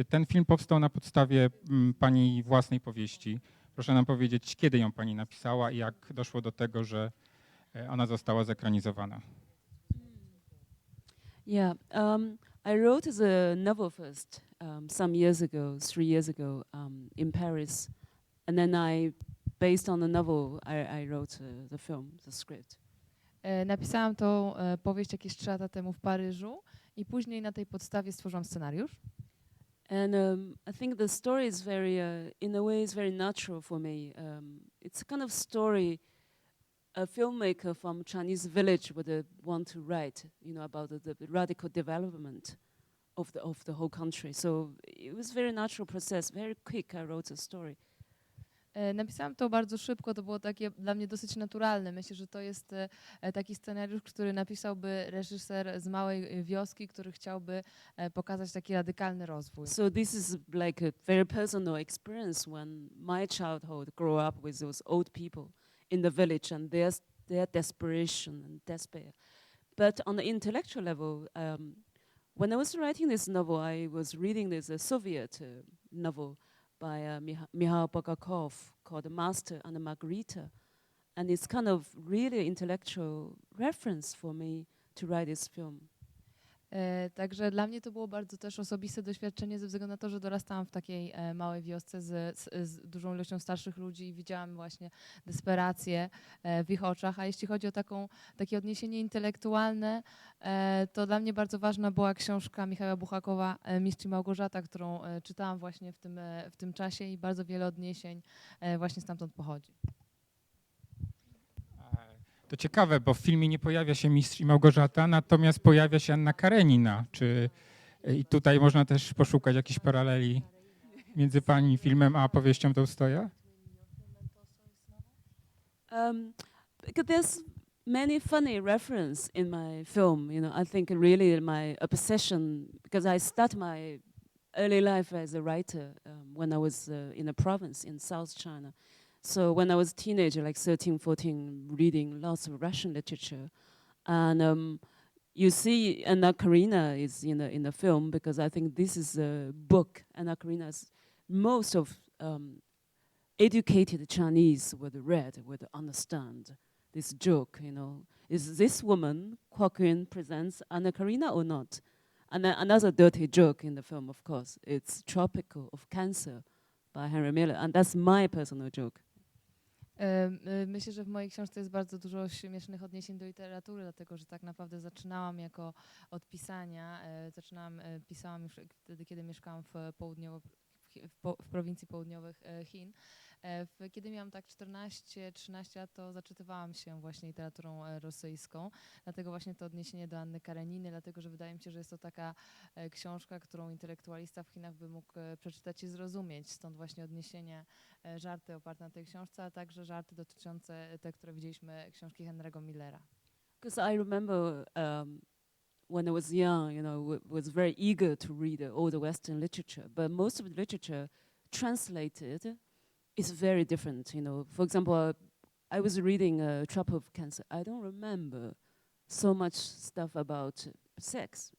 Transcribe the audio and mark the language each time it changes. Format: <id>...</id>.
<pl>Ten film powstał na podstawie pani własnej powieści. Proszę nam powiedzieć, kiedy ją pani napisała i jak doszło do tego, że ona została zekranizowana.</pl> <en>Yeah, I wrote the novel first some years ago, 3 years ago, in Paris, and then based on the novel, I wrote the film, the script.</en> <pl>Napisałam tą powieść jakieś 3 lata temu w Paryżu i później na tej podstawie stworzyłam scenariusz.</pl> <en>And I think the story is very, in a way, is very natural for me. It's a kind of story a filmmaker from Chinese village would want to write, about the radical development of the whole country. So it was a very natural process, very quick. I wrote a story.</en> <pl>Napisałam to bardzo szybko, to było takie dla mnie dosyć naturalne. Myślę, że to jest taki scenariusz, który napisałby reżyser z małej wioski, który chciałby pokazać taki radykalny rozwój.</pl> <en>So this is like a very personal experience when my childhood grew up with those old people in the village and their desperation and despair. But on the intellectual level, when I was writing this novel, I was reading this Soviet novel by Mikhail Bulgakov called Master and Margarita. And it's kind of really intellectual reference for me to write this film.</en> <pl>Także dla mnie to było bardzo też osobiste doświadczenie ze względu na to, że dorastałam w takiej małej wiosce z dużą ilością starszych ludzi i widziałam właśnie desperację w ich oczach. A jeśli chodzi o takie odniesienie intelektualne, to dla mnie bardzo ważna była książka Michała Buchakowa Mistrz i Małgorzata, którą czytałam właśnie w tym czasie i bardzo wiele odniesień właśnie stamtąd pochodzi. To ciekawe, bo w filmie nie pojawia się Mistrz i Małgorzata, natomiast pojawia się Anna Karenina. I tutaj można też poszukać jakichś paraleli między pani filmem a powieścią Tołstoja?</pl> <en>Because there's many funny reference in my film. I think really my obsession, because I start my early life as a writer when I was in a province in South China. So when I was a teenager, like 13, 14, reading lots of Russian literature. And you see Anna Karenina is in the film because I think this is a book. Anna Karenina's most of educated Chinese would read, would understand this joke, Is this woman, Kwok-Yun, presents Anna Karenina or not? And then another dirty joke in the film, of course, it's Tropical of Cancer by Henry Miller. And that's my personal joke.</en> <pl>Myślę, że w mojej książce jest bardzo dużo śmiesznych odniesień do literatury, dlatego że tak naprawdę zaczynałam od pisania. Pisałam już wtedy, kiedy mieszkałam w prowincji południowych Chin. Kiedy miałam tak 14-13 lat, to zaczytywałam się właśnie literaturą rosyjską, dlatego właśnie to odniesienie do Anny Kareniny, dlatego że wydaje mi się, że jest to taka książka, którą intelektualista w Chinach by mógł przeczytać i zrozumieć, stąd właśnie odniesienie, żarty oparte na tej książce, a także żarty dotyczące te, które widzieliśmy, książki Henry'ego Millera.</pl> <en>Because I remember when I was young, was very eager to read all the Western literature, but most of the literature translated is very different. For example, I was reading Tropical of Cancer. I don't remember so much stuff about sex.</en>